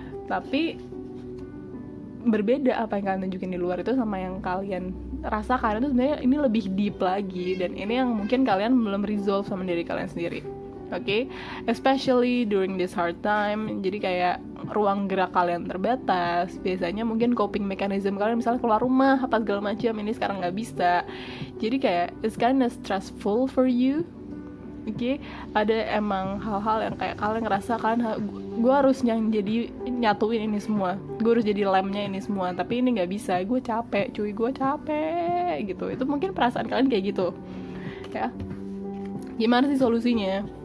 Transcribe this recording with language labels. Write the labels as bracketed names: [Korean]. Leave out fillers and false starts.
[Indonesian] Tapi berbeda apa yang kalian tunjukin di luar itu sama yang kalian rasakan itu sebenarnya ini lebih deep lagi, dan ini yang mungkin kalian belum resolve sama diri kalian sendiri. [English] Oke, especially during this hard time. [Indonesian] Jadi kayak ruang gerak kalian terbatas. Biasanya mungkin coping mechanism kalian misalnya keluar rumah apa segala macam, ini sekarang nggak bisa. Jadi kayak [English] it's kinda stressful for you. [Indonesian] Oke, ada emang hal-hal yang kayak kalian ngerasa gue harus nyatuin ini semua, gue harus jadi lemnya ini semua, tapi ini nggak bisa, gue capek gitu. Itu mungkin perasaan kalian kayak gitu, ya. Gimana sih solusinya?